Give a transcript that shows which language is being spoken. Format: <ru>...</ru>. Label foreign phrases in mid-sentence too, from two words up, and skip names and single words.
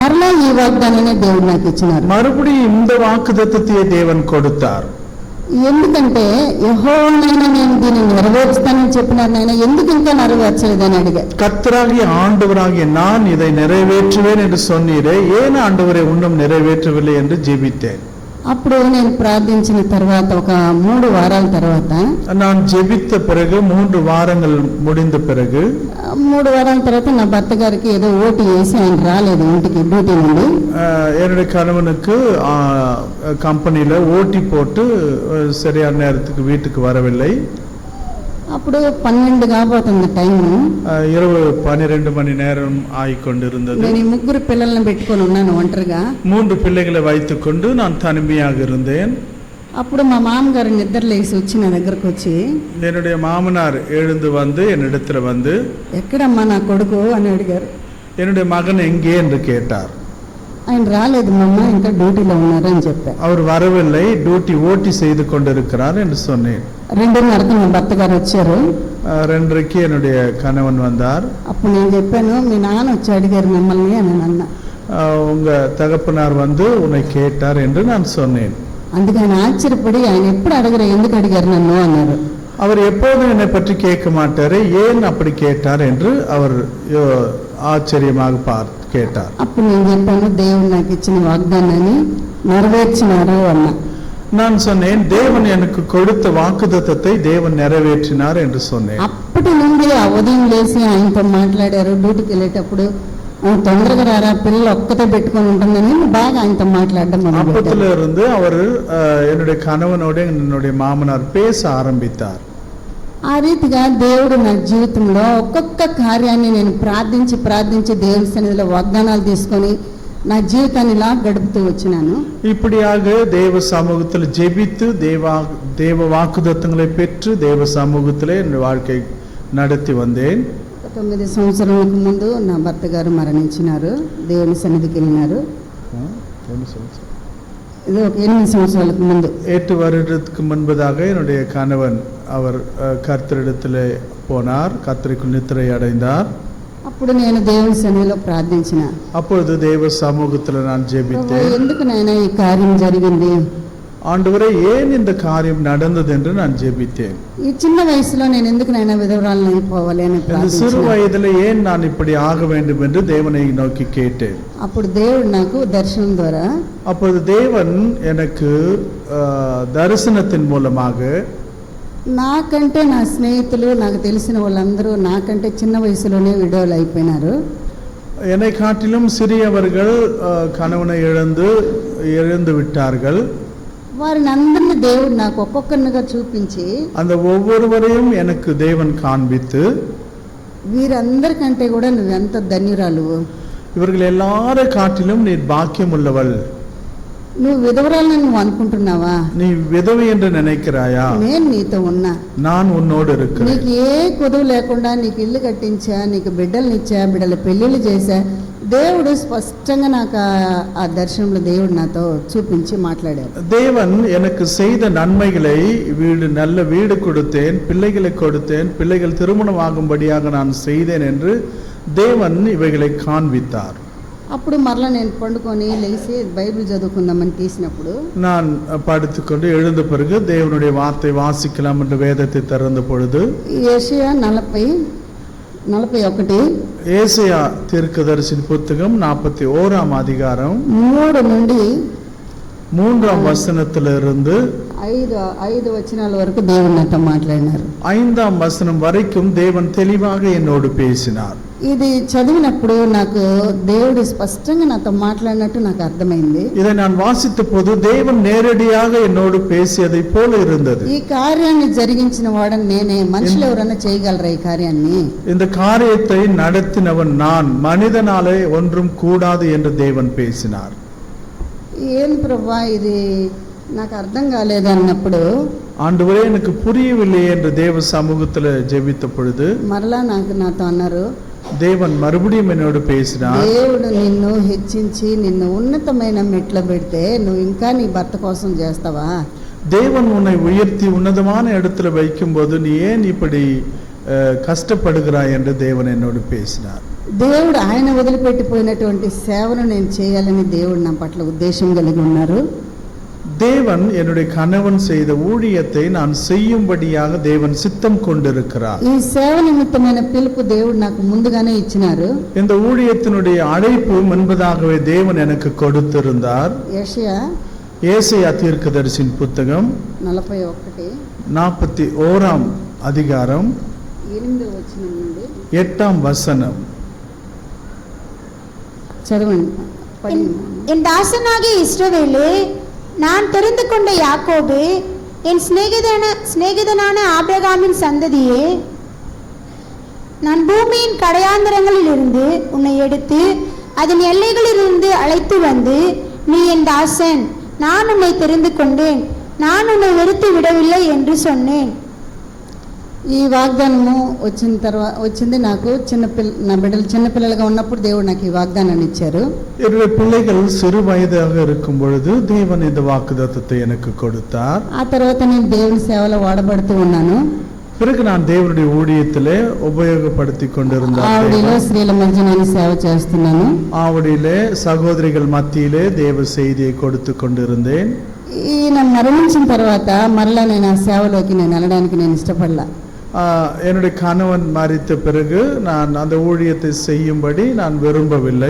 <te>మరలా ఈ వాగ్దానాన్ని దేవుడు నాకు ఇచ్చినారు.</te> <ta>மறுபடியும் இந்த வாக்குத்தத்தத்தையே தேவன் கொடுத்தார்.</ta> <te>ఎందుకంటే యెహోవానైనా నేను దీన్ని నెరవేర్చుతానని చెప్పినారు, నాయన ఎందుకు ఇంకా నెరవేర్చలేదని అడిగా.</te> <ta>கர்த்தராகிய ஆண்டவராகிய நான் இதை நிறைவேற்றுவேன் என்று சொன்னீரே, ஏன் ஆண்டவரை இன்னும் நிறைவேற்றவில்லை என்று ஜெபித்தேன்.</ta> <te>అప్పుడు నేను ప్రార్థించిన తర్వాత ఒక 3 వారాల తర్వాత,</te> <ta>நான் ஜெபித்த பிறகு 3 வாரங்கள் முடிந்த பிறகு</ta> <te>3 వారాల తర్వాత నా భర్త గారికి ఏదో ఓటు వేసి ఆయన రాలేదు ఇంటికి డ్యూటీ నుండి.</te> <ta>என்னுடைய கணவனுக்கு கம்பெனியில் ஓட்டி போட்டு சரியான நேரத்துக்கு வீட்டுக்கு வரவில்லை.</ta> <te>అప్పుడు 12 కాబోతుంది టైము.</te> <ta>இரவு 12 மணி நேரம் ஆகிக்கொண்டிருந்தது.</ta> <te>నేను ఈ 3 పిల్లల్ని పెట్టుకొని ఉన్నాను ఒంటరిగా.</te> <ta>3 பிள்ளைகளை வைத்துக்கொண்டு நான் தனிமையாக இருந்தேன்.</ta> <te>అప్పుడు మా మామగారు నిద్ర లేచి వచ్చి నా దగ్గరకు వచ్చి,</te> <ta>என்னுடைய மாமனார் எழுந்து வந்து என்னிடத்துல வந்து,</ta> <te>ఎక్కడమ్మా నా కొడుకు అని అడిగారు.</te> <ta>என்னுடைய மகன் எங்கே என்று கேட்டார்.</ta> <te>ఆయన రాలేదు మమ్మ, ఇంకా డ్యూటీలో ఉన్నారు అని చెప్పారు.</te> <ta>அவர் வரவில்லை, டியூட்டி ஓட்டி செய்து கொண்டிருக்கிறார் என்று சொன்னேன்.</ta> <te>2:30కి మా భర్త గారు వచ్చారు.</te> <ta>2:30க்கு என்னுடைய கணவன் வந்தார்.</ta> <te>అప్పుడు నేను చెప్పాను, మీ నాన్న వచ్చి అడిగారు మిమ్మల్ని అని అన్నా.</te> <ta>உங்க தகப்பனார் வந்து உன்னை கேட்டார் என்று நான் சொன்னேன்.</ta> <te>అందుకే ఆయన ఆశ్చర్యపడి, ఆయన ఎప్పుడు అడగరు, ఎందుకు అడిగారు నన్ను అన్నారు.</te> <ta>அவர் எப்போதும் என்னை பற்றி கேட்க மாட்டாரு, ஏன் அப்படி கேட்டார் என்று அவர் ஆச்சரியமாக கேட்டார்.</ta> <te>అప్పుడు నేను చెప్పాను, దేవుడు నాకు ఇచ్చిన వాగ్దానాన్ని నెరవేర్చినారు అన్నా.</te> <ta>நான் சொன்னேன், தேவன் எனக்கு கொடுத்த வாக்குத்தத்தத்தை தேவன் நிறைவேற்றினார் என்று சொன்னேன்.</ta> <te>అప్పటి నుండి ఆ ఉదయం లేసి ఆయనతో మాట్లాడారు. డ్యూటీకి వెళ్ళేటప్పుడు తొందరగా రారా, పిల్లలు ఒక్కతే పెట్టుకొని ఉంటుందని బాగా ఆయనతో మాట్లాడడం.</te> <ta>அப்பத்துல இருந்து அவர் என்னுடைய கணவனோட என்னுடைய மாமனார் பேச ஆரம்பித்தார்.</ta> <te>ఆ రీతిగా దేవుడు నా జీవితంలో ఒక్కొక్క కార్యాన్ని నేను ప్రార్థించి ప్రార్థించి దేవుని సన్నిధిలో వాగ్దానాలు తీసుకొని నా జీవితాన్ని ఇలా గడుపుతూ వచ్చినాను.</te> <ta>இப்படியாக தேவ சமூகத்தில் ஜெபித்து தேவ வாக்குத்தத்தங்களை பெற்று தேவ சமூகத்திலே என் வாழ்க்கை நடத்தி வந்தேன்.</ta> <te>9 సంవత్సరాలకు ముందు నా భర్త గారు మరణించినారు. దేవుని సన్నిధికి వెళ్ళినారు. இது 8 సంవత్సరాలకు ముందు,</te> <ta>8 வருடத்துக்கு முன்பதாக என்னுடைய கணவன் அவர் கர்த்தரிடத்திலே போனார், கர்த்தருக்குள் நித்திரை அடைந்தார்.</ta> <te>అప్పుడు నేను దేవుని సన్నిధిలో ప్రార్థించిన.</te> <ta>அப்பொழுது தேவ சமூகத்தில் நான் ஜெபித்தேன்.</ta> <te>ఎందుకు నాయనా ఈ కార్యం జరిగింది,</te> <ta>ஆண்டவரே ஏன் இந்த காரியம் நடந்தது என்று நான் ஜெபித்தேன்.</ta> <te>ఈ చిన్న వయసులో నేను ఎందుకు నాయనా విధవరాలను అయిపోవాలి అని</te> <ta>இந்த</ta> <te>ప్రార్థించిన.</te> <ta>சிறு வயதில் ஏன் நான் இப்படி ஆக வேண்டும் என்று தேவனை நோக்கி கேட்டேன்.</ta> <te>అప్పుడు దేవుడు నాకు దర్శనం ద్వారా,</te> <ta>அப்பொழுது தேவன் எனக்கு தரிசனத்தின் மூலமாக,</ta> <te>నాకంటే నా స్నేహితులు నాకు తెలిసిన వాళ్ళందరూ నాకంటే చిన్న వయసులోనే విడోలు అయిపోయినారు.</te> <ta>என்னை காட்டிலும் சிறியவர்கள் கணவனை இழந்து விட்டார்கள்.</ta> <te>వారిని అందరినీ దేవుడు నాకు ఒక్కొక్కరినిగా చూపించి,</te> <ta>அந்த ஒவ்வொருவரையும் எனக்கு தேவன் காண்பித்து,</ta> <te>వీరందరికంటే కూడా నువ్వెంత ధన్యురాలు,</te> <ta>இவர்கள் எல்லாரை காட்டிலும் நீ பாக்கியம் உள்ளவள்,</ta> <te>నువ్వు విధవరాలని నువ్వు అనుకుంటున్నావా,</te> <ta>நீ விதவை என்று நினைக்கிறாயா,</ta> <te>నేను నీతో ఉన్నా,</te> <ta>நான் உன்னோடு இருக்கிறேன்,</ta> <te>నీకు ఏ కొదువు లేకుండా నీకు ఇల్లు కట్టించా, నీకు బిడ్డలనిచ్చా, బిడ్డల పెళ్ళిళ్ళు చేశా. దేవుడు స్పష్టంగా నాకు ఆ దర్శనంలో దేవుడు నాతో చూపించి మాట్లాడారు.</te> <ta>தேவன் எனக்கு செய்த நன்மைகளை, நல்ல வீடு கொடுத்தேன், பிள்ளைகளை கொடுத்தேன், பிள்ளைகள் திருமணம் ஆகும்படியாக நான் செய்தேன் என்று தேவன் இவைகளை காண்பித்தார்.</ta> <te>అప్పుడు మరలా నేను పండుకొని లేచి బైబిల్ చదువుకుందామని తీసినప్పుడు,</te> <ta>நான் படுத்துக்கொண்டு எழுந்த பிறகு தேவனுடைய வார்த்தை வாசிக்கலாம் என்று வேதத்தை திறந்த பொழுது,</ta> <te>యెషయా 40:41</te> <ta>ஏசாயா தீர்க்கதரிசியின் புத்தகம் 41ஆம் அதிகாரம்</ta> <te>3 నుండి</te> <ta>3ஆம் வசனத்திலிருந்து</ta> <te>5 వచనాల వరకు దేవుడు నాతో మాట్లాడినారు.</te> <ta>5ஆம் வசனம் வரைக்கும் தேவன் தெளிவாக என்னோடு பேசினார்.</ta> <te>ఇది చదివినప్పుడు నాకు దేవుడు స్పష్టంగా నాతో మాట్లాడినట్టు నాకు అర్థమైంది.</te> <ta>இதை நான் வாசித்த போது தேவன் நேரடியாக என்னோடு பேசியதை போல இருந்தது.</ta> <te>ఈ కార్యాన్ని జరిగించిన వాడని నేనే, మనుషులు ఎవరైనా చేయగలరా ఈ కార్యాన్ని?</te> <ta>இந்த காரியத்தை நடத்தினவன் நான், மனிதனாலே ஒன்றும் கூடாது என்று தேவன் பேசினார்.</ta> <te>ఏం ప్రభా ఇది నాకు అర్థం కాలేదు అన్నప్పుడు,</te> <ta>ஆண்டவரே எனக்கு புரியவில்லை என்று தேவ சமூகத்தில் ஜெபித்த பொழுது</ta> <te>మరలా నాతో అన్నారు,</te> <ta>தேவன் மறுபடியும் என்னோடு பேசினார்.</ta> <te>దేవుడు నిన్ను హెచ్చించి నిన్ను ఉన్నతమైన మెట్లో పెడితే నువ్వు ఇంకా నీ భర్త కోసం చేస్తావా?</te> <ta>தேவன் உன்னை உயர்த்தி உன்னதமான இடத்துல வைக்கும் போது நீ ஏன் இப்படி கஷ்டப்படுகிறாய் என்று தேவன் என்னோடு பேசினார்.</ta> <te>దేవుడు ఆయన వదిలిపెట్టిపోయినటువంటి సేవను నేను చేయాలని దేవుడు నా పట్ల ఉద్దేశం కలిగి ఉన్నారు.</te> <ta>தேவன் என்னுடைய கணவன் செய்த ஊழியத்தை நான் செய்யும்படியாக தேவன் சித்தம் கொண்டிருக்கிறார்.</ta> <te>ఈ సేవ నిమిత్తమైన పిలుపు దేవుడు నాకు ముందుగానే ఇచ్చినారు.</te> <ta>இந்த ஊழியத்தினுடைய அழைப்பு முன்பதாகவே தேவன் எனக்கு கொடுத்திருந்தார். ஏசாயா தீர்க்கதரிசியின் புத்தகம் 41 அதிகாரம் 8 வசனம். என் தாசனாகிய இஸ்ரவேலே, நான் தெரிந்து கொண்ட யாக்கோபே, என் சிநேகிதனான ஆபிரகாமின் சந்ததியே, நான் பூமியின் கடையாந்தரங்களிலிருந்து உன்னை எடுத்து அதன் எல்லைகளிலிருந்து அழைத்து வந்து, நீ என் தாசன், நான் உன்னை தெரிந்து கொண்டேன், நான் உன்னை வெறுத்து விடவில்லை என்று சொன்னேன்.</ta> <te>ఈ వాగ్దానము వచ్చింది నాకు నా బిడ్డలు చిన్నపిల్లలుగా ఉన్నప్పుడు దేవుడు నాకు ఈ వాగ్దానాన్ని ఇచ్చారు.</te> <ta>என்னுடைய பிள்ளைகள் சிறு வயதாக இருக்கும் பொழுது தேவன் இந்த வாக்குத்தத்தத்தை எனக்கு கொடுத்தார்.</ta> <te>ఆ తర్వాత నేను దేవుని సేవలో వాడబడుతూ ఉన్నాను.</te> <ta>பிறகு நான் தேவனுடைய ஊழியத்திலே உபயோகப்படுத்தி கொண்டிருந்தேன்.</ta> <te>ఆవిడిలో స్త్రీల మధ్య నేను సేవ చేస్తున్నాను.</te> <ta>ஆவடியிலே சகோதரிகள் மத்தியிலே தேவ செய்தியை கொடுத்து கொண்டிருந்தேன்.</ta> <te>ఈయన మరణించిన తర్వాత మరలా నేను ఆ సేవలోకి వెళ్ళడానికి నేను ఇష్టపడలా.</te> <ta>என்னுடைய கணவன் மரித்த பிறகு நான் அந்த ஊழியத்தை செய்யும்படி நான் விரும்பவில்லை.</ta>